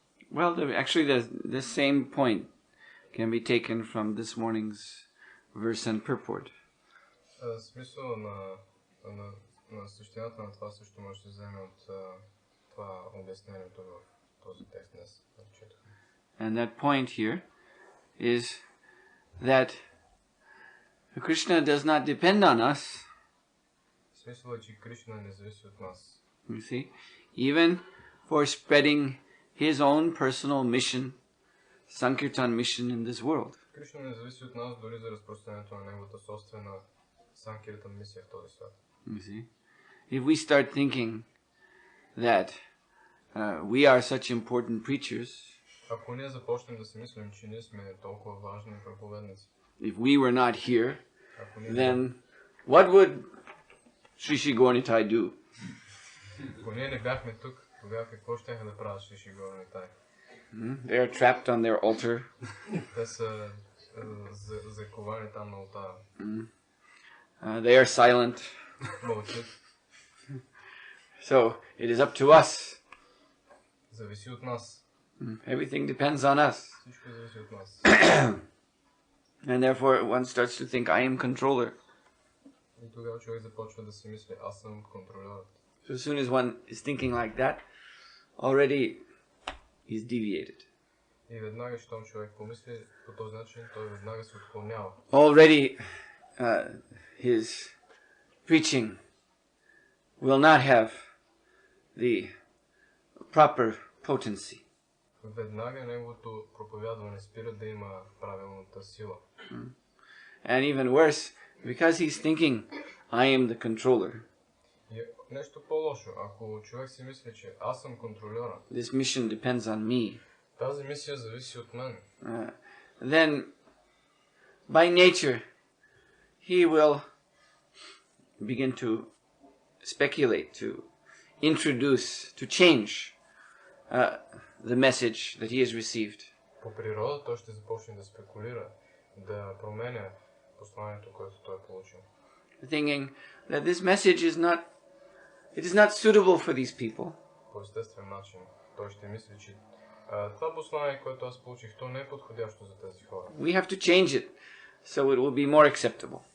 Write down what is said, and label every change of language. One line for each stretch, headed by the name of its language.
English: Well, actually the same point can be taken from this morning's verse and purport.
Bulgarian: Смисъл на същината на това също може да се вземе от това обяснението в този текст днес.
English: And that point here is that Krishna does not depend on us.
Bulgarian: Смисъл е, че Кришна не зависи от нас.
English: You see, even for spreading his own personal mission, Sankirtan mission in this world.
Bulgarian: Кришна не зависи от нас дори за разпространението на неговата собствена Санкиртан мисия в този свят.
English: You see? If we start thinking that we are such important preachers,
Bulgarian: Ако ние започнем да си мислим, че ние сме толкова важни проповедници,
English: if we were not here,
Bulgarian: ако ние,
English: then what would Sri Gornitai do?
Bulgarian: ако ние не бяхме тук, тогава какво щяха да правят Шиши Горнитай?
English: They are trapped on their altar.
Bulgarian: Те са заковани там на ултара.
English: They are silent.
Bulgarian: Мълчат.
English: So it is up to us.
Bulgarian: Зависи от нас.
English: Everything depends on us.
Bulgarian: Всичко зависи от нас.
English: And therefore one starts to think, I am controller.
Bulgarian: И тогава човек започва да си мисли, аз съм контролерът.
English: So as soon as one is thinking like that, already he's deviated.
Bulgarian: И веднага, щом човек помисли по този начин, той веднага се отклонява.
English: Already his preaching will not have the proper potency.
Bulgarian: Веднага неговото проповядване спира да има правилната сила.
English: And even worse, because he's thinking, I am the controller,
Bulgarian: И нещо по-лошо, ако човек си мисли, че аз съм контролера,
English: this mission depends on me,
Bulgarian: тази мисия зависи от мен,
English: then by nature he will begin to speculate, to introduce, to change the message that he has received.
Bulgarian: по природа той ще започне да спекулира, да променя посланието, което той е получил.
English: Thinking that this message is not suitable for these people.
Bulgarian: По естествен начин той ще мисли, че това послание, което аз получих, то не е подходящо за тези хора.
English: We have to change it so it will be more acceptable.